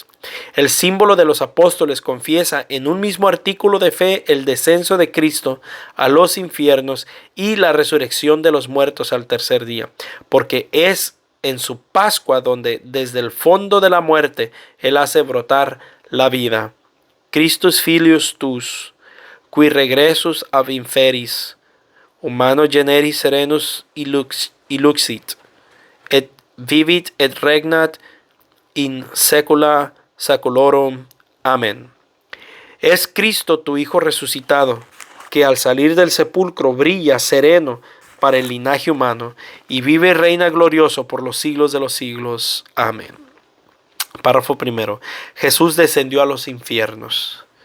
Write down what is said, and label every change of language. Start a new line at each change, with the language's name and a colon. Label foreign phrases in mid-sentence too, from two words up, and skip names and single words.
Spanish: El símbolo de los apóstoles confiesa en un mismo artículo de fe el descenso de Cristo a los infiernos y la resurrección de los muertos al tercer día, porque es en su Pascua donde desde el fondo de la muerte Él hace brotar la vida.
Latin: Christus filius tus, qui regressus ab inferis, humano generis serenus illuxit, et vivit et regnat in secula saculorum.
Spanish: Amén. Es Cristo tu Hijo resucitado, que al salir del sepulcro brilla sereno para el linaje humano, y vive y reina glorioso por los siglos de los siglos. Amén. Párrafo primero. Jesús descendió a los infiernos.